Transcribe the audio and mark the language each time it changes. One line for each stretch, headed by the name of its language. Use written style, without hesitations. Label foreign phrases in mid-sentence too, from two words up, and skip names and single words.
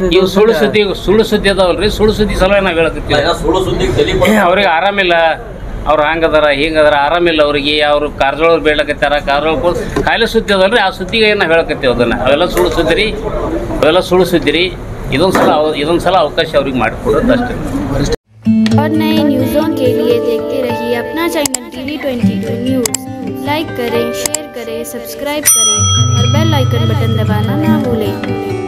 Kannada: ಇವು ಸುಳ್ಳು ಸುದ್ದಿ ಅದಾವಲ್ರಿ, ಸುಳ್ಳು ಸುದ್ದಿ ಸಲ ನಾವು ಹೇಳಕತ್ತೀವಿ. ಸುಳ್ಳು ಸುದ್ದಿಗೆ ಅವ್ರಿಗೆ ಆರಾಮಿಲ್ಲ, ಅವ್ರು ಹಂಗದಾರ ಹಿಂಗದಾರ, ಆರಾಮಿಲ್ಲ ಅವ್ರಿಗೆ, ಅವ್ರು ಕಾರಜೋಳವ್ರು ಬೇಡಕತ್ತಾರ, ಕಾರಜೋಳ ಕಾಯಿಲೆ ಸುದ್ದಿ ಅದಲ್ರಿ, ಆ ಸುದ್ದಿಗೆ ನಾವು ಹೇಳಕತ್ತೀವಿ ಅದನ್ನು. ಅವೆಲ್ಲ ಸುಳ್ಳು ಸುದ್ದಿ ರೀ. ಇದೊಂದು ಸಲ ಅವಕಾಶ ಅವ್ರಿಗೆ ಮಾಡಿಕೊಡೋದು ಅಷ್ಟೇ.
Hindi: और नए न्यूज़ों के लिए देखते रहिए अपना चैनल TV22 न्यूज़। लाइक करें, शेयर करें, सब्सक्राइब करें और
English: bell icon button
Hindi: दबाना ना भूलें।